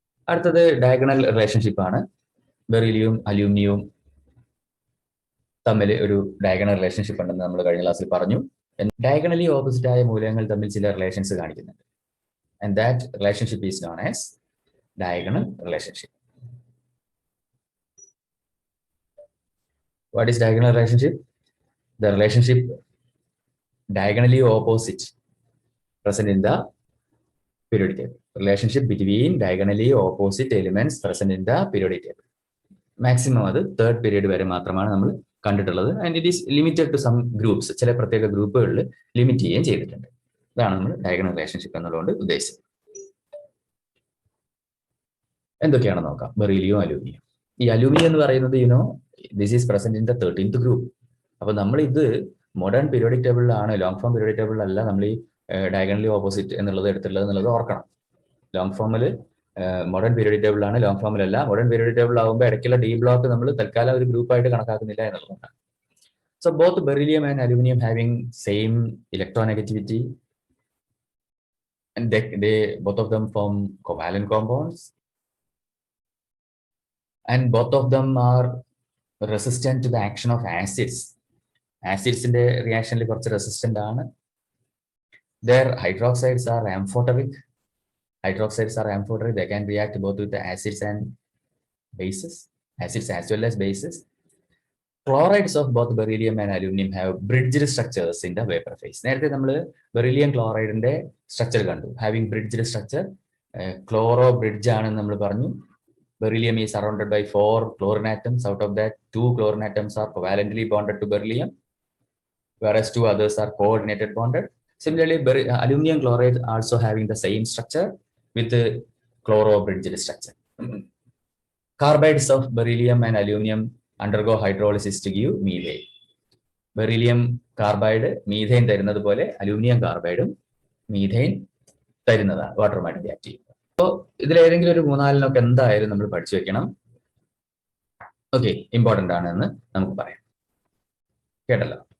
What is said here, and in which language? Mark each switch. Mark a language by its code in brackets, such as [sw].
[ml] അടുത്തത് diagonal relationship ആണ്. ബെറിലിയവും അലൂമിനിയവും തമ്മിൽ ഒരു ഡയഗണൽ റിലേഷൻഷിപ്പ് ഉണ്ടെന്ന് നമ്മൾ കഴിഞ്ഞ ക്ലാസ്സിൽ പറഞ്ഞു. ഡയഗണലി ഓപ്പോസിറ്റ് ആയ മൂലകങ്ങൾ തമ്മിൽ ചില റിലേഷൻസ് കാണിക്കുന്നുണ്ട്. [en] And that relationship is known as diagonal relationship. What is diagonal relationship? The relationship diagonally opposite present in the periodic table. Relationship between diagonally opposite elements present in the periodic table. [ml] Maximum അത് third period വരെ മാത്രമാണ് നമ്മൾ കണ്ടിട്ടുള്ളത്. [en] And it is limited to some groups. [ml] ചില പ്രത്യേക ഗ്രൂപ്പുകളിൽ limit ചെയ്യുകയും ചെയ്തിട്ടുണ്ട്. ഇതാണ് നമ്മൾ ഡയഗണൽ റിലേഷൻഷിപ്പ് എന്നുള്ളതുകൊണ്ട് ഉദ്ദേശിച്ചത്. എന്തൊക്കെയാണെന്ന് നോക്കാം. Beryllium, aluminium. ഈ അലൂമിനിയം എന്ന് പറയുന്നത് [en] This is present in the 13th group. [ml] അപ്പൊ നമ്മൾ ഇത് modern periodic ടേബിളിലാണ്, long form periodic ടേബിളിലല്ല നമ്മൾ ഈ ഡയഗണലി ഓപ്പോസിറ്റ് എന്നുള്ളത് എടുത്തുള്ളത് എന്നുള്ളത് ഓർക്കണം. ലോങ് ഫോമിൽ modern periodic ടേബിളാണ്, long ഫോമിലല്ല. Modern periodic table ആകുമ്പോൾ ഇടയ്ക്കുള്ള ഡി ബ്ലോക്ക് നമ്മൾ തൽക്കാലം ഒരു ഗ്രൂപ്പായിട്ട് കണക്കാക്കുന്നില്ല എന്നുള്ളതാണ്. [en] So both beryllium and aluminium having same electronegativity and they both of them form covalent compounds, and both of them are resistant to the action of acids. Acids in the reaction resistant ആണ്. Their hydroxides are amphoteric. They can react both with the acids and bases, acids as well as bases. Chlorides of both beryllium and aluminum have bridged structures in the vapor phase. [ml] നേരത്തെ നമ്മൾ beryllium ക്ലോറൈഡിന്റെ structure കണ്ടു, [en] Having bridged structure. [ml] Chloro bridge ആണെന്ന് നമ്മൾ പറഞ്ഞു. [en] Beryllium is surrounded by 4 chlorine atoms. Out of that, 2 chlorine atoms are covalently bonded to beryllium, whereas 2 others are coordinated bonded. Similarly, aluminum chloride also having the same structure with the chloro-bridged structure. Carbides of beryllium and aluminum undergo hydrolysis to give methane. [ml] Beryllium carbide methane തരുന്നത് പോലെ aluminium കാർബൈഡും methane തരുന്നതാണ്, വാട്ടറുമായിട്ട് react ചെയ്യും. അപ്പോൾ ഇതിലേതെങ്കിലും ഒരു 3-4 എന്തായാലും നമ്മൾ പഠിച്ചു വെക്കണം. ഓക്കെ, ഇമ്പോർട്ടൻ്റ് ആണെന്ന് നമുക്ക് പറയാം. കേട്ടല്ലോ.